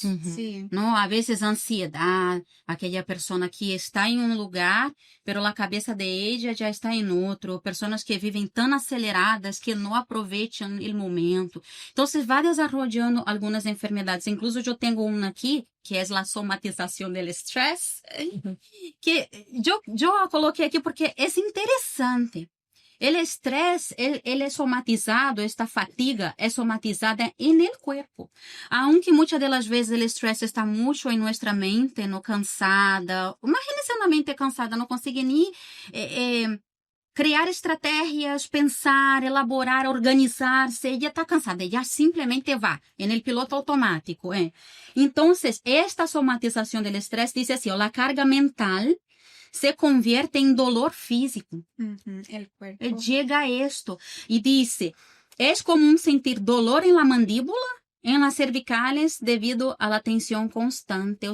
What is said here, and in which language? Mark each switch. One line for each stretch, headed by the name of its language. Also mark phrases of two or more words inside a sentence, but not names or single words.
Portuguese: Não, às vezes ansiedade, aquela pessoa que está em um lugar, pero a cabeça de ela já está em outro, pessoas que vivem tão aceleradas que não aproveitam o momento. Então, vai desenvolvendo algumas enfermidades. Incluso eu tenho uma aqui, que é a somatização do estresse, que eu a coloquei aqui porque é interessante.
Spanish: El estrés,
Portuguese: ele é somatizado, esta fatiga é somatizada
Spanish: en el cuerpo.
Portuguese: Aunque muitas das vezes o estresse está muito em nossa mente, no cansada. Imagine-se uma mente cansada, não consegue nem criar estratégias, pensar, elaborar, organizar-se.
Spanish: Ella está cansada, ella simplemente va en el piloto automático. Entonces, esta somatización del estrés dice así, la carga mental se convierte en dolor físico. El cuerpo. Llega a esto y dice, es común sentir dolor en la mandíbula, en las cervicales, debido a la tensión constante.